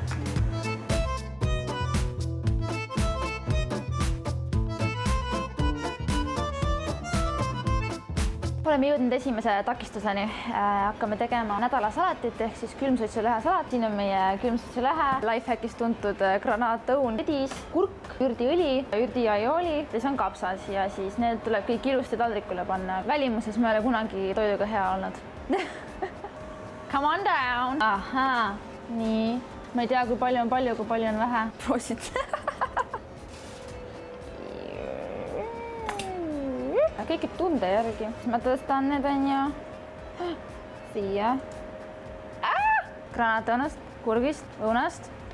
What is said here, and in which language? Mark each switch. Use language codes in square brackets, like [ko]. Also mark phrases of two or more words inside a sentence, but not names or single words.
[et] Oleme jõudnud esimese takistuseni. Hakkame tegema nädalasalatit ehk siis külmsuitsulehe salat. Siin on meie külmsuitsulehe, lifehackis tuntud granaatõun, redis, kurk, ürdiõli, ürdiaioli ja see on kapsas ja siis need tuleb kõik ilusti taldrikule panna. Välimuses me ei ole kunagi toiduga hea olnud. [en] Come on down! [et] Ahaa, nii. Ma ei tea, kui palju on vähe. Proosid. Kõik tunde järgi. Ma tõstan need on ju siia. Granaatõunast, kurgist, õunast.